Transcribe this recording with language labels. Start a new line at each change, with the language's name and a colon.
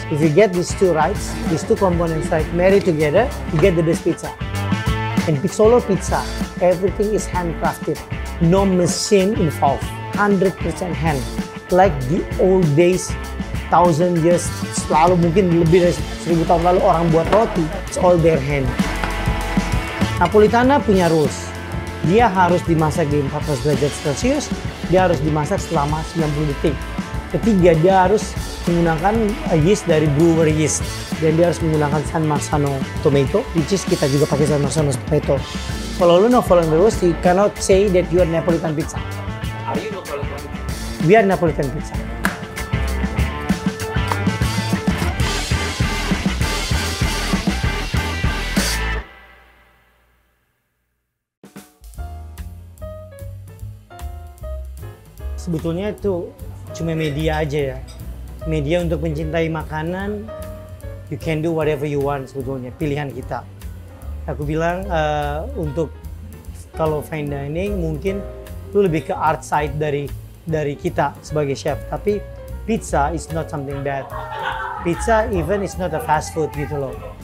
English: If you get these two right, these two components right, married together, you get the best pizza. In Pizzolo Pizza, everything is handcrafted. No machine involved. 100% hand. Like the old days, 1,000 years
Indonesian: lalu, mungkin lebih dari 1,000 tahun lalu orang buat roti.
English: It's all their hand. Napolitana
Indonesian: punya
English: rules.
Indonesian: Dia harus dimasak di 14 derajat Celcius. Dia harus dimasak selama 90 detik. Ketiga, dia harus menggunakan yeast dari brewer yeast. Dan dia harus menggunakan San Marzano tomato,
English: which is
Indonesian: kita juga pakai San Marzano tomato. Kalau lu
English: not following the rules, you cannot say that you are Napolitan pizza. Are you Napolitan pizza? We are Napolitan pizza.
Indonesian: Sebetulnya itu cuma media aja ya. Media untuk mencintai makanan,
English: you can do whatever you want
Indonesian: sebetulnya, pilihan kita. Aku bilang untuk kalau fine dining mungkin lu lebih ke art side dari kita sebagai chef. Tapi
English: pizza is not something bad. Pizza even is not a fast food
Indonesian: gitu loh.